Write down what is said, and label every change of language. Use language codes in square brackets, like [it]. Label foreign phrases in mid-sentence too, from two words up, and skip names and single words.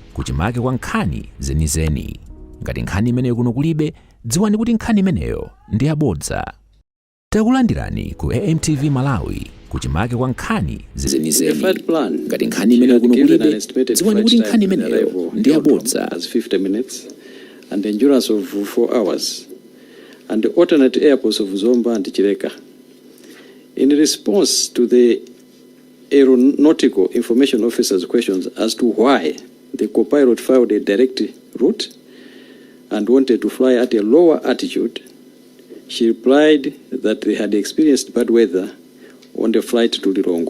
[ny] kuchimake kwa nkhani zenizeni. Ngati nkhani imeneyo kuno kulibe, dziwani kuti nkhani imeneyo ndi yabodza. Takulandirani ku AMTV Malawi, kuchimake kwa nkhani zenizeni. Ngati nkhani imeneyo kuno kulibe, dziwani kuti nkhani imeneyo ndi yabodza. [en] As 50 minutes and the endurance of 4 hours and the alternate airports of Zomba and Chileka. In response to the aeronautical information officer's questions as to why the co-pilot filed a direct route and wanted to fly at a lower altitude, she replied that they had experienced bad weather on the flight to Lilongwe.